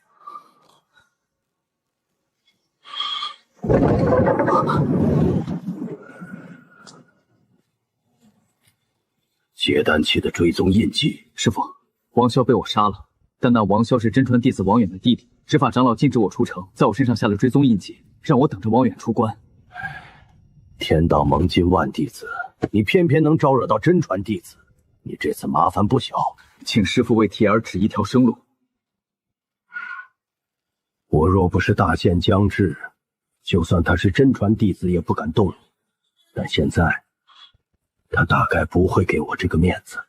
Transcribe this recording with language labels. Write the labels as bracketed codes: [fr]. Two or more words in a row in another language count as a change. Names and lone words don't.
[zh] 结丹期的追踪印记，师父，王驍被我殺了，但那王驍是真传弟子王遠的弟弟。執法長老禁止我出城，在我身上下了追蹤印記，讓我等着王遠出關。天道盟近萬弟子，你偏偏能招惹到真傳弟子，你這次麻煩不小，請師父為鐵兒指一條生路。我若不是大限將至，就算他是真傳弟子也不敢動你，但現在他大概不會給我這個面子。